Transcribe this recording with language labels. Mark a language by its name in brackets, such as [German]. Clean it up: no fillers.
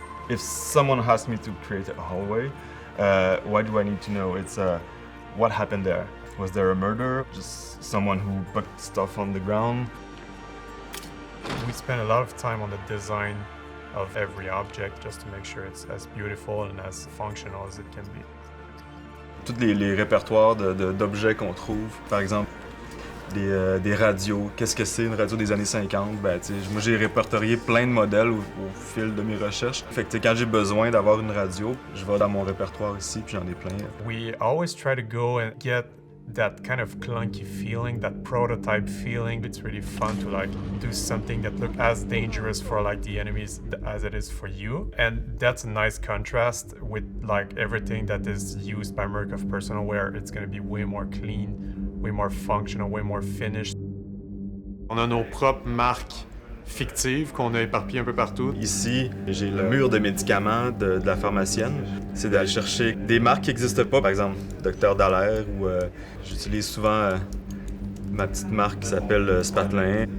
[English] If someone asked me to create a hallway, why do I need to know? It's what happened there. Was there a murder? Just someone who put stuff on the ground? We spend a lot of time on the design of every object just to make sure it's as beautiful and as functional as it can be. [French] Tous les répertoires d'objets qu'on trouve, par exemple, des radios. Qu'est-ce que c'est une radio des années 50? Moi, j'ai répertorié plein de modèles au fil de mes recherches. Fait que quand j'ai besoin d'avoir une radio, je vais dans mon répertoire ici, puis j'en ai plein. [English] We always try to go and get that kind of clunky feeling, that prototype feeling. It's really fun to do something that looks as dangerous for the enemies as it is for you. And that's a nice contrast with everything that is used by Murkoff Personalware. It's going to be way more clean, way more functional, way more finished. [French] On a nos propres marques fictives qu'on a éparpillées un peu partout. Ici, j'ai le mur de médicaments de la pharmacienne. C'est d'aller chercher des marques qui n'existent pas, par exemple Docteur Dallaire, ou j'utilise souvent ma petite marque qui s'appelle Spatelin.